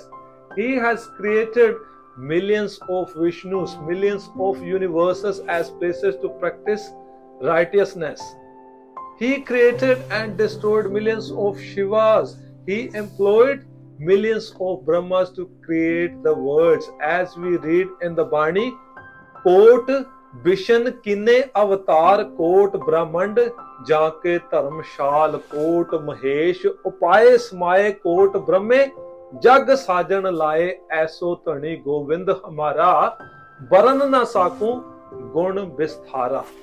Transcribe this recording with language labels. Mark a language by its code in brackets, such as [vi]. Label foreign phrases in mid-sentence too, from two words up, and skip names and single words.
[en] He has created millions of Vishnus, millions of universes as places to practice righteousness. He created and destroyed millions of Shivas. He employed millions of Brahmas to create the worlds. As we read in the Bani, [pa] ਕੋਟਿ ਬਿਸਨ ਕੀਨੇ ਅਵਤਾਰ ਕੋਟਿ ਬ੍ਰਹਮੰਡ ਜਾ ਕੇ ਧ੍ਰਮਸਾਲ ਕੋਟਿ ਮਹੇਸ ਉਪਾਇ ਸਮਾਏ ਕੋਟਿ ਬ੍ਰਹਮੇ ਜਗੁ ਸਾਜਣ ਲਾਏ ਐਸੋ ਧਣੀ ਗੁਵਿੰਦੁ ਹਮਾਰਾ, ਬਰਨਿ ਨ ਸਾਕਉ ਗੁਣ ਬਿਸਥਾਰ.